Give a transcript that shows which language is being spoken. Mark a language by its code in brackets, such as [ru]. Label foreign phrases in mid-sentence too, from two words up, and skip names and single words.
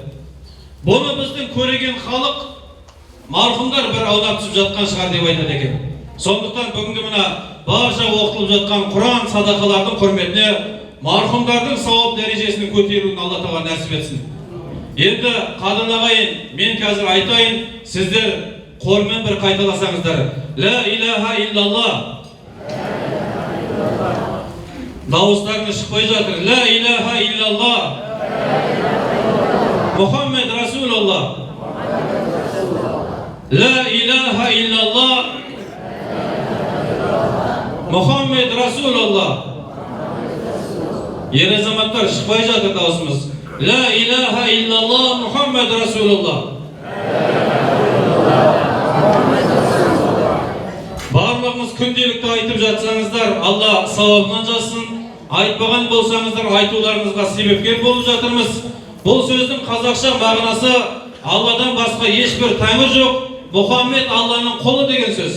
[kk] Бұны біздің көреген халық марқұмдар бір аунап түсіп жатқан шығар деп айтады екен. Сондықтан бүгінгі мына барша оқытылып жатқан Құран садақалардың құрметіне марқұмдардың сауап дәрежесінің көтерілуін Алла Тағала нәсіп етсін. Енді қадірлі ағайын, мен қазір айтайын, сіздер қолмен бір қайталасаңыздар. [ar] لا إله إلا الله. [kk] Дауыстарыңыз шықпай жатыр. [ar] لا إله إلا الله محمد رسول الله. لا إله إلا الله. محمد رسول الله. [kk] Ер азаматтар шықпай жатыр дауысымыз. [ar] لا إله إلا الله محمد رسول الله. [kk] Барлығымыз күнделікті айтып жатсаңыздар, Алла сауабынан жазсын. Айтпаған болсаңыздар, айтуларыңызға себепкер болып жатырмыз. Бұл сөздің қазақша мағынасы Алладан басқа ешбір тәңір жоқ, Мұхаммед Алланың құлы деген сөз.